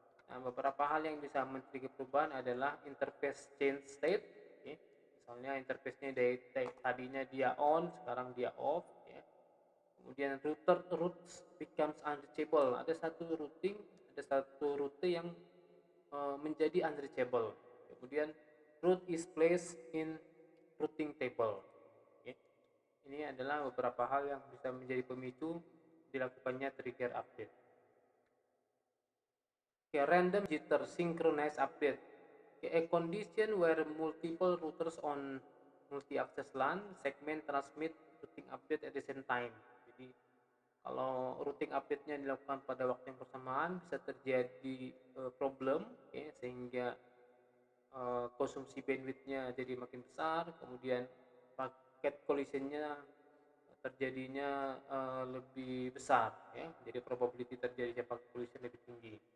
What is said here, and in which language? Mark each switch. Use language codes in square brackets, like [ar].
[id] Nah, beberapa hal yang bisa men-trigger perubahan adalah interface change state. Misalnya interface-nya dari tadinya dia on, sekarang dia off. Kemudian [en] routes becomes unreachable. [id] Ada satu rute yang menjadi unreachable. Kemudian [en] route is placed in routing table. [id] Ini adalah beberapa hal yang bisa menjadi pemicu dilakukannya trigger update. [en] Random jitter synchronized update. A condition where multiple routers on multi-access LAN segment transmit routing update at the same time. [id] Jadi kalau routing update-nya dilakukan pada waktu yang bersamaan bisa terjadi problem, sehingga konsumsi bandwidth-nya jadi makin besar, kemudian paket collision-nya terjadinya lebih besar, jadi probability terjadinya paket collision lebih tinggi.